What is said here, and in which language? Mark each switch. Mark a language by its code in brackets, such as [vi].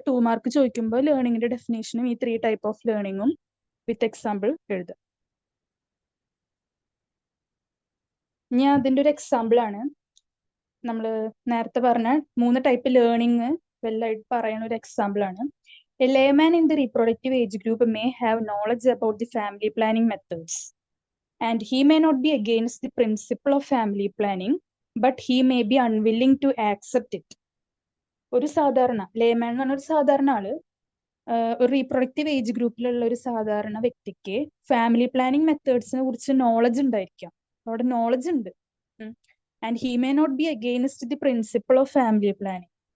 [ml] 2 mark ചോദിക്കുമ്പോൾ ലേണിംഗിന്റെ ഡെഫിനേഷനും ഈ 3 ടൈപ്പ് ഓഫ് ലേണിംഗും വിത്ത് എക്സാമ്പിൾ എഴുതുക. ഇനി അതിന്റെ ഒരു എക്സാമ്പിൾ ആണ് നമ്മൾ നേരത്തെ പറഞ്ഞ 3 ടൈപ്പ് ലേണിംഗ് വെല്ലായിട്ട് പറയുന്ന ഒരു എക്സാമ്പിൾ ആണ്. [en] A layman in the reproductive age group may have knowledge about the family planning methods, and he may not be against the principle of family planning, but he may be unwilling to accept it. [ml] ഒരു സാധാരണ layman എന്ന് പറഞ്ഞ ഒരു സാധാരണ ആള് ഒരു reproductive age ഗ്രൂപ്പിലുള്ള ഒരു സാധാരണ വ്യക്തിക്ക് ഫാമിലി പ്ലാനിങ് മെത്തേഡ്സിനെ കുറിച്ച് നോളജ് ഉണ്ടായിരിക്കാം. അവിടെ നോളജ് ഉണ്ട്. [en] And he may not be against the principle of family planning.